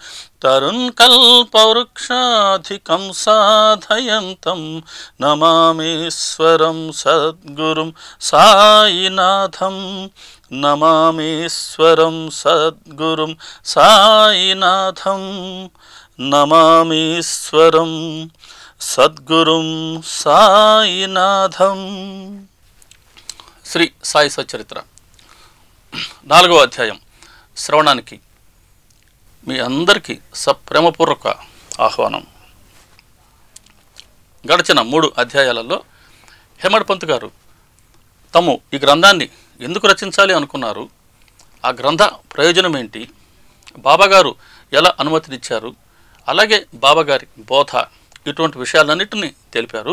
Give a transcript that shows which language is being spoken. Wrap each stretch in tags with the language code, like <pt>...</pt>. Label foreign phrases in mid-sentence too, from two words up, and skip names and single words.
<sa>तरुणकल्पवृक्षाधिकं साधयन्तं नमामीश्वरं सद्गुरुं साईनाथं नमामीश्वरं सद्गुरुं साईनाथं नमामीश्वरं सद्गुरुं साईनाथं।</sa> <te>శ్రీ సాయి సచ్చరిత్ర 4వ అధ్యాయం శ్రవణానికి మీ అందరికీ సప్రేమపూర్వక ఆహ్వానం. గడిచిన 3 అధ్యాయాలలో హేమడ్ పంత్ గారు తాము ఈ గ్రంథాన్ని ఎందుకు రచించాలి అనుకున్నారు, ఆ గ్రంథ ప్రయోజనం ఏంటి, బాబాగారు ఎలా అనుమతినిచ్చారు, అలాగే బాబాగారి బోధ, ఇటువంటి విషయాలన్నింటినీ తెలిపారు.</te>